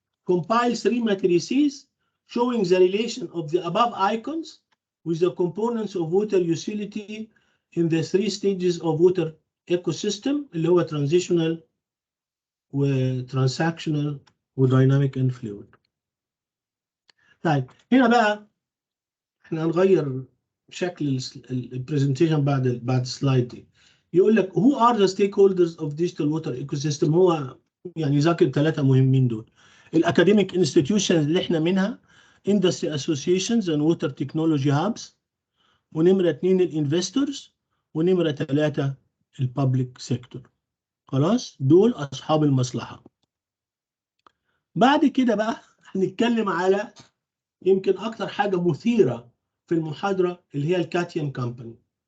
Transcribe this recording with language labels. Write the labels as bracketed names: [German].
[English] compile 3 matrices showing the relation of the above icons with the components of water utility in the 3 stages of water ecosystem [Arabic] اللي هو [English] transitional و transactional و dynamic and fluid. [Arabic] طيب هنا بقى احنا هنغير شكل البرزنتيشن بعد السلايد دي. يقول لك [English] who are the stakeholders of digital water ecosystem. [Arabic] هو يعني ذاكر ثلاثة مهمين دول. الاكاديميك انستتيوشنز اللي احنا منها [English] industry associations and water technology hubs، [Arabic] ونمرة 2 الانفستورز، ونمرة 3 البابليك سيكتور. خلاص دول اصحاب المصلحة. بعد كده بقى هنتكلم على يمكن اكتر حاجة مثيرة في المحاضرة اللي هي الكاتيان كامباني.